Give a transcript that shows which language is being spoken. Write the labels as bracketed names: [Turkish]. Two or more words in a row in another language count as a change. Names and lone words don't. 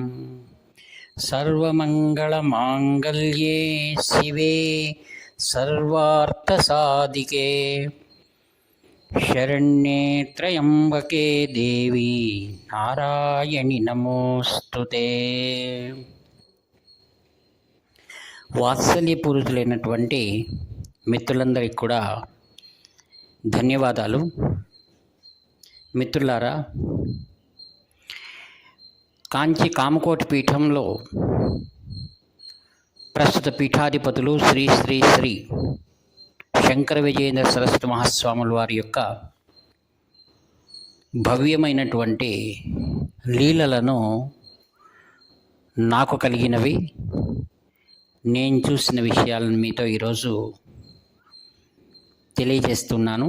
[Sanskrit] सर्वमङ्गलमाङ्गल्ये शिवे सर्वार्थसाधिके शरण्ये त्र्यम्बके देवी नारायणि नमोस्तुते। [Telugu] వాత్సల్యపూరితులైనటువంటి మిత్రులందరికీ కూడా ధన్యవాదాలు. మిత్రులారా, కాంచి కామకోటి పీఠంలో ప్రస్తుత పీఠాధిపతులు శ్రీ శ్రీ శ్రీ శంకర విజయేంద్ర సరస్వతి మహాస్వాముల వారి యొక్క భవ్యమైనటువంటి లీలలను నాకు కలిగినవి, నేను చూసిన విషయాలను మీతో ఈరోజు తెలియజేస్తున్నాను.